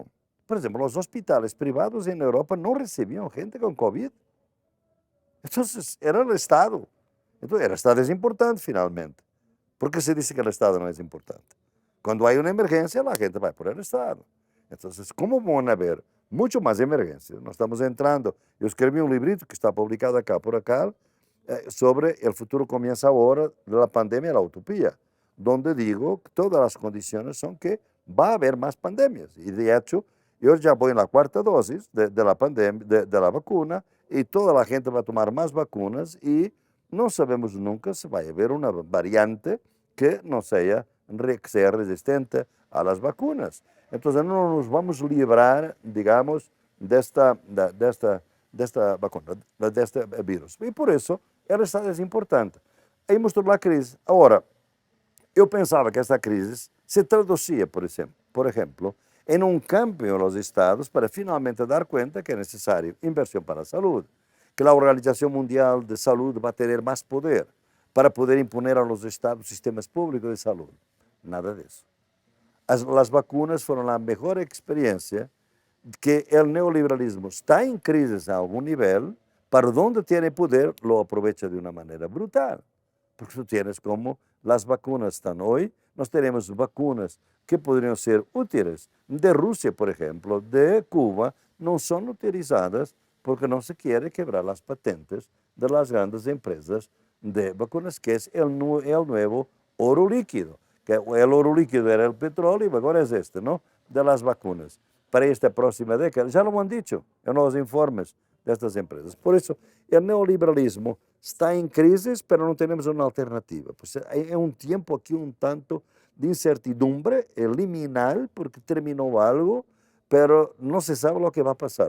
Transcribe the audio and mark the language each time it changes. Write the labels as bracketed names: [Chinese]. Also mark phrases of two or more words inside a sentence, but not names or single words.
[Spanish] Por ejemplo, los hospitales privados en Europa no recibían gente con COVID. Entonces, era el Estado. Entonces, el Estado es importante finalmente. ¿Por qué se dice que el Estado no es importante? Cuando hay una emergencia, la gente va por el Estado. Entonces, ¿cómo van a haber mucho más emergencias. [Portuguese] Nós estamos entrando. Eu escrevi um [Spanish] librito que está publicado acá por acá sobre el futuro comienza ahora de la pandemia a la utopía, donde digo que todas las condiciones son que va a haber más pandemias. Y de hecho, yo ya voy en la cuarta dosis de la pandemia, de la vacuna, y toda la gente va a tomar más vacunas y no sabemos nunca si va a haber una variante que no sea, que sea resistente a las vacunas. Entonces no nos vamos a librar, digamos, de esta vacuna, de este virus. [Portuguese] E por isso, ela está importante. Aí mostrou a crise. Agora, eu pensava que esta crise se traduzia, por exemplo, em um cambio nos Estados para finalmente dar conta que é necessário inversão para a saúde, que a Organização Mundial de Saúde vai ter mais poder para poder imponer aos Estados sistemas públicos de saúde. Nada disso. As vacunas foram a melhor experiência que o neoliberalismo está em crise a algum nível, para onde tem poder, [Spanish] lo aprovecha [Portuguese] de uma maneira brutal. Porque [Spanish] tu tienes [Portuguese] como as vacunas estão hoje, nós teremos vacunas que poderiam ser úteis de Rússia, por exemplo, de Cuba, não são utilizadas porque não se quer quebrar as patentes das grandes empresas de vacunas, que é o novo ouro líquido. Que o ouro líquido era o petróleo, agora é este, não? [Spanish] De las vacunas. Para esta próxima década, já lo han dicho en los informes de estas empresas. Por eso, el neoliberalismo está en crisis, pero no tenemos una alternativa. Pues hay un tiempo aquí un tanto de incertidumbre liminal, porque terminó algo, pero no se sabe lo que va a pasar.